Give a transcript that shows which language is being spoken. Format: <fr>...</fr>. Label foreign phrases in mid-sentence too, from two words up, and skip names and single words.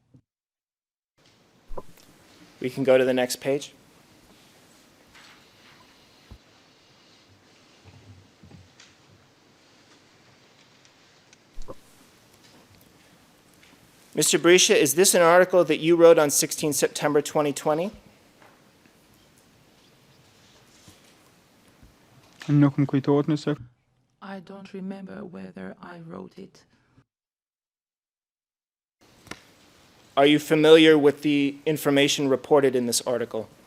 <en>We can go to the next page. Mr. Berisha, is this an article that you wrote on 16 September 2020?</en> <sq>nuk më kujtohet nëse</sq> <en>I don't remember whether I wrote it. Are you familiar with the information reported in this article?</en>